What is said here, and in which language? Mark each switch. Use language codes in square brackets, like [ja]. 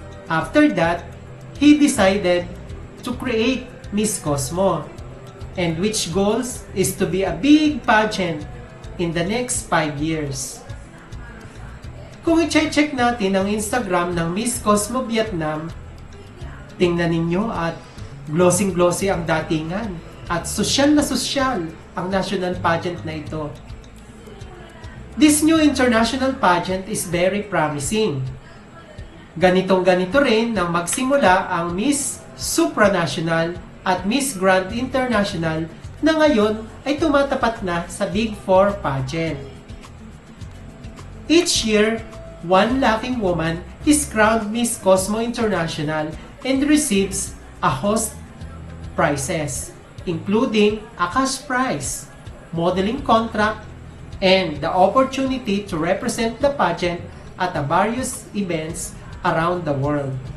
[en] After that, he decided to create Miss Cosmo, and which goals is to be a big pageant in the next 5 years. [tl] Kung i-check natin ang Instagram ng Miss Cosmo Vietnam, tingnan ninyo at glossy ang datingan at sosyal na sosyal ang national pageant na ito. [en] This new international pageant is very promising. [tl] Ganito rin nang magsimula ang Miss Supranational at Miss Grand International na ngayon ay tumatapat na sa Big Four pageant. [en] Each year, one lucky woman is crowned Miss Cosmo International and receives a host prizes, including a cash prize, modeling contract, and the opportunity to represent the pageant at the various events around the world.